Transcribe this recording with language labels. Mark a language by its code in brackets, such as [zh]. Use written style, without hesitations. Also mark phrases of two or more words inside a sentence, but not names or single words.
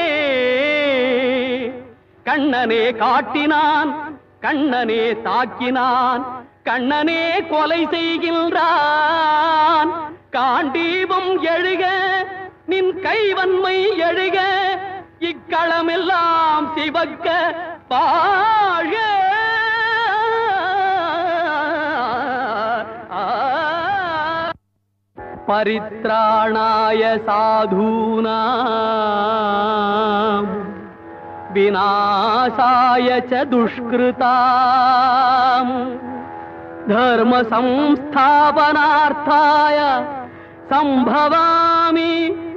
[ta] கண்ணனே காட்டினான், கண்ணனே தாக்கினான், கண்ணனே கொலை செய்கின்றான். காண்டீபம் எழுக நின் கைவன்மை எழுக, இக்களமெல்லாம் சிவக்க வாழ. [sa] परित्राणाय साधूनां विनाशाय च दुष्कृताम् धर्म संस्थापनार्थाय सम्भवामि